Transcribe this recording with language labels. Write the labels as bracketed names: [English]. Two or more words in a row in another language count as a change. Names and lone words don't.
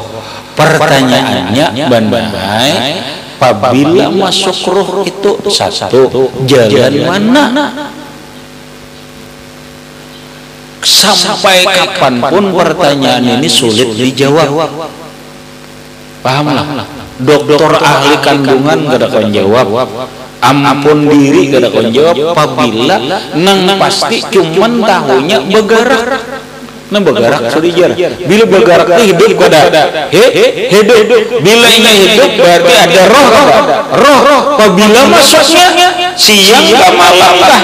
[Indonesian] Pertanyaannya Banai, apabila masuk roh itu satu, jalan mana? Sampai kapanpun pertanyaan ini sulit dijawab. Pahamlah. Dokter ahli kandungan gak ada jawab. [Banjar] Ampun diri gak ada jawab. Apabila nang pasti cuman tahunya bergerak. Nah, bergerak sudah. Bila bergerak hidup ada. Hidup. Bila ini hidup berarti ada roh. Apabila masuknya siang ke malam kah?